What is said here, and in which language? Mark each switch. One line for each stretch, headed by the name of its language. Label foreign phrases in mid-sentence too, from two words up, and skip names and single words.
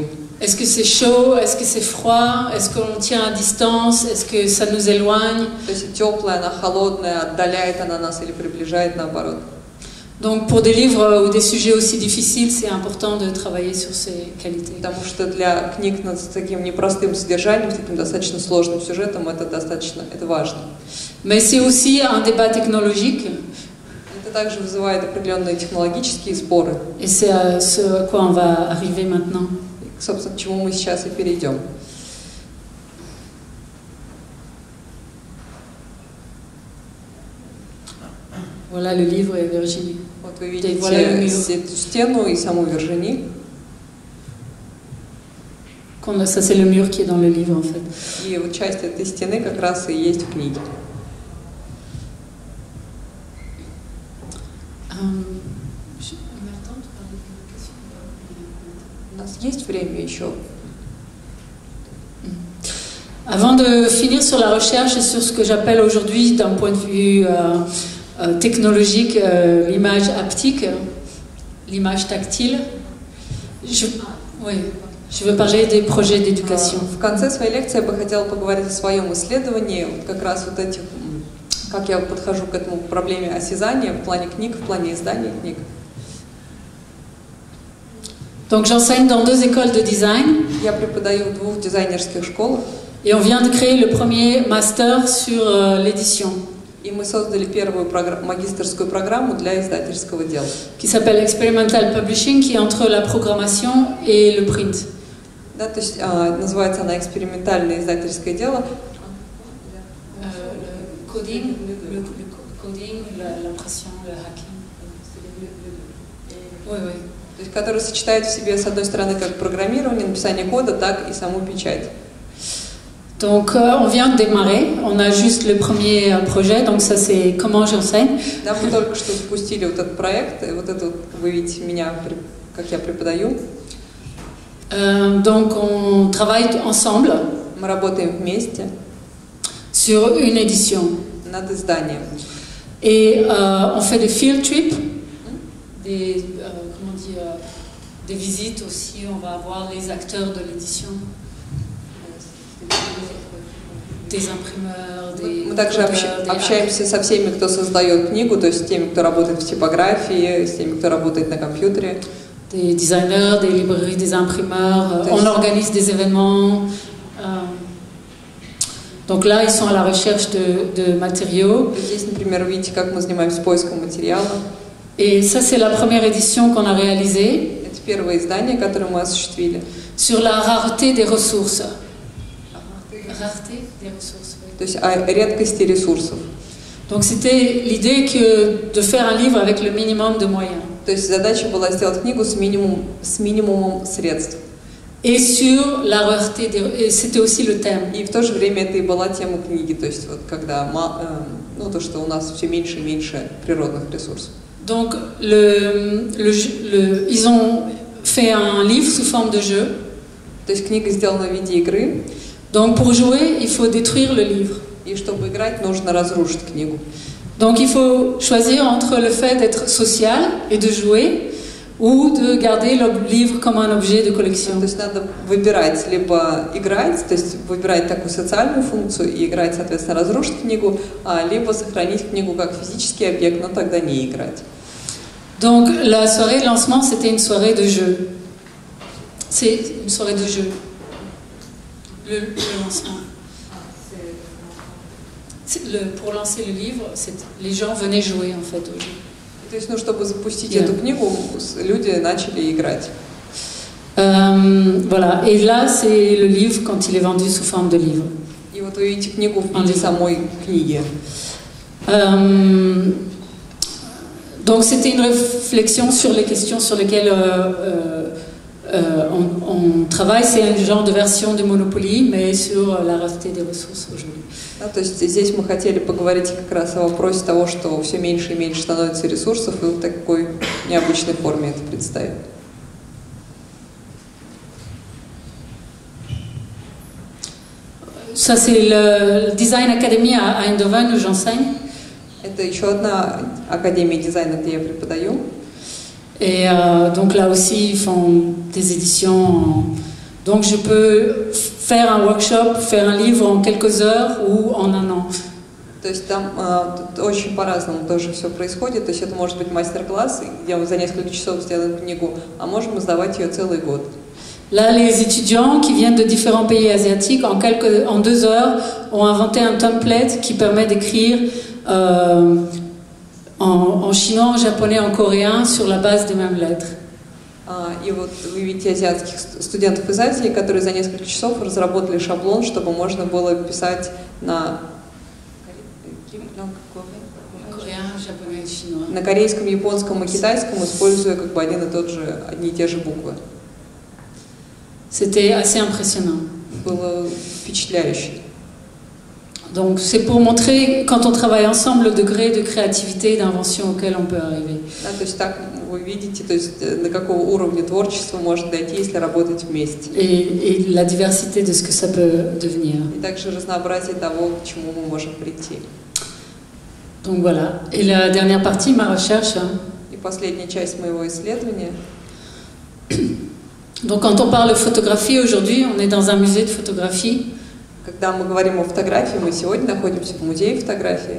French: Est-ce que c'est chaud? Est-ce que c'est froid? Est-ce qu'on tient à distance? Est-ce que ça nous éloigne?
Russian: То есть теплая, она холодная, отдаляет она нас или приближает наоборот.
French: Donc pour des livres ou des sujets aussi difficiles, c'est important de travailler sur ces qualités.
Russian: Потому что для книг с таким непростым содержанием, с таким достаточно сложным сюжетом, это важно.
French: Mais c'est aussi un débat technologique.
Russian: Это также вызывает определенные технологические споры.
French: Et c'est à ce à quoi on va arriver maintenant.
Russian: Собственно, к чему мы сейчас и перейдем.
French: Voilà le livre et Virginie.
Russian: Вот вы видите эту стену и саму Виржини.
French: Ça c'est le mur qui est dans le livre en fait.
Russian: И вот часть этой стены как раз и есть в книге. У нас есть время еще?
French: Avant de finir sur la recherche et sur ce que j'appelle aujourd'hui d'un point de vue technologique, l'image haptique, l'image tactile, je veux parler des projets d'éducation.
Russian: В конце своей лекции я бы хотела поговорить о своем исследовании, вот как раз вот этих, как я подхожу к этому проблеме осязания в плане книг, в плане издания книг.
French: Donc j'enseigne dans 2 écoles de design.
Russian: Я преподаю в 2 дизайнерских школах.
French: Et on vient de créer le premier master sur l'édition.
Russian: И мы создали первую магистерскую программу для издательского дела.
French: qui s'appelle Experimental Publishing, qui est entre la programmation et le print.
Russian: Да, то есть называется она «Экспериментальное издательское дело».
French: Le coding, l'impression, le hacking. Oui, oui.
Russian: То есть, который сочетает в себе, с одной стороны, как программирование, написание кода, так и саму печать.
French: Donc, on vient de démarrer, on a juste le premier projet, donc ça c'est comment j'enseigne.
Russian: Да, мы только что запустили вот этот проект, и вот это вот, вы видите меня, как я преподаю.
French: Donc, on travaille ensemble
Russian: Мы работаем вместе
French: sur une édition.
Russian: над изданием.
French: Et on fait des
English: field trips,
French: des, comment on dit, des visites aussi, on va voir les acteurs de l'édition. Des imprimeurs, des...
Russian: Мы также общаемся со всеми, кто создает книгу, то есть с теми, кто работает в типографии, с теми, кто работает на компьютере.
French: Des designers, des librairies, des imprimeurs. On organise des événements. Donc là, ils sont à la recherche de matériaux.
Russian: Здесь, например, видите, как мы занимаемся поиском материала.
French: Et ça, c'est la première édition qu'on a réalisée.
Russian: Это первое издание, которое мы осуществили.
French: Sur la rareté des ressources. Rareté des ressources, oui.
Russian: То есть о редкости ресурсов.
French: Donc c'était l'idée que de faire un livre avec le minimum de moyens.
Russian: То есть задача была сделать книгу с минимумом средств.
French: Et sur la rareté des... C'était aussi le thème.
Russian: И в то же время это и была тема книги, то есть вот когда, ну то, что у нас все меньше и меньше природных ресурсов.
French: Donc ils ont fait un livre sous forme de jeu.
Russian: То есть книга сделана в виде игры.
French: Donc pour jouer, il faut détruire le livre.
Russian: И чтобы играть, нужно разрушить книгу.
French: Donc il faut choisir entre le fait d'être social et de jouer, ou de garder le livre comme un objet de collection.
Russian: То есть надо выбирать, либо играть, то есть выбирать такую социальную функцию и играть, соответственно, разрушить книгу, либо сохранить книгу как физический объект, но тогда не играть.
French: Donc la soirée de lancement, c'était une soirée de jeu. C'est une soirée de jeu. Le lancement. Pour lancer le livre, les gens venaient jouer en fait au jeu.
Russian: То есть, ну, чтобы запустить эту книгу, люди начали играть.
French: Voilà. Et là, c'est le livre quand il est vendu sous forme de livre.
Russian: И вот вы видите книгу в виде самой книги.
French: Donc c'était une réflexion sur les questions sur lesquelles on travaille. C'est un genre de version de Monopoly, mais sur la rareté des ressources aujourd'hui.
Russian: Да, то есть здесь мы хотели поговорить как раз о вопросе того, что все меньше и меньше становится ресурсов, и в такой необычной форме это представить.
French: Ça c'est le Design Academy à Eindhoven où j'enseigne.
Russian: Это еще одна академия дизайна, где я преподаю.
French: Et donc là aussi, ils font des éditions. Donc je peux faire un workshop, faire un livre en quelques heures ou en un an.
Russian: То есть там очень по-разному тоже все происходит. То есть это может быть мастер-класс, где мы за несколько часов сделаем книгу, а можем издавать ее целый год.
French: Là, les étudiants qui viennent de différents pays asiatiques, en 2 heures, ont inventé un template qui permet d'écrire en chinois, en japonais, en coréen, sur la base des mêmes lettres.
Russian: И вот вы видите азиатских студентов из Азии, которые за несколько часов разработали шаблон, чтобы можно было писать на корейском, японском и китайском, используя как бы одни и те же буквы.
French: C'était assez impressionnant.
Russian: Было впечатляюще.
French: Donc c'est pour montrer, quand on travaille ensemble, le degré de créativité et d'invention auquel on peut arriver.
Russian: Да, то есть так вы видите, то есть до какого уровня творчества можно дойти, если работать вместе.
French: Et la diversité de ce que ça peut devenir.
Russian: И также разнообразие того, к чему мы можем прийти.
French: Donc voilà. Et la dernière partie, ma recherche.
Russian: И последняя часть моего исследования.
French: Donc quand on parle de photographie aujourd'hui, on est dans un musée de photographie.
Russian: Когда мы говорим о фотографии, мы сегодня находимся в музее фотографии.